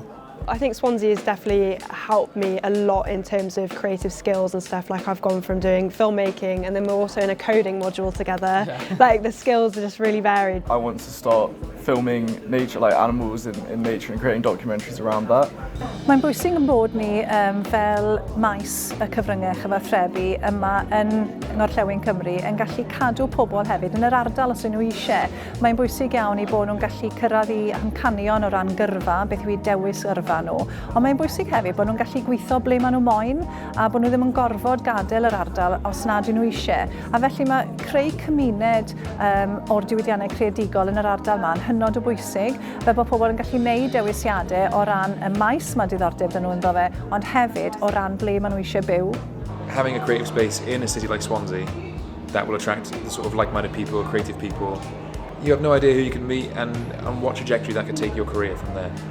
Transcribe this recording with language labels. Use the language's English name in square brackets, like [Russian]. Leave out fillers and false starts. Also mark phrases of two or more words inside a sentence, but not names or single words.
[English] I think Swansea has definitely helped me a lot in terms of creative skills and stuff. Like, I've gone from doing filmmaking, and then we're also in a coding module together. Like, the skills are just really varied. I want to start filming nature, like animals in nature, and creating documentaries around that. [Welsh] Mae'n bwysig yn bod ni fel maes y cyfryngau chyfathrebu yma yn Ngorllewin Cymru yn gallu cadw pobl hefyd yn yr ardal os nhw eisiau. Mae'n bwysig iawn I bod nhw'n gallu cyrraedd I amcanion o ran gyrfa, beth yw I dewis yrfa nhw. Ond mae'n bwysig hefyd bod nhw'n gallu gweithio ble maen nhw moyn, a bod nhw ddim yn gorfod gadael yr ardal os nad nhw eisiau. A felly mae creu cymuned o'r diwydiannau creadigol yn yr ardal ma'n hynod o bwysig, fe bod pobl yn gallu gwneud dewisiadau o ran y maes mae diddordeb dyn nhw ynddo fe, ond hefyd o ran ble maen nhw eisiau byw. [English] Having a creative space in a city like Swansea, that will attract the sort of like-minded people, creative people. You have no idea who you can meet and what trajectory that can take your career from there.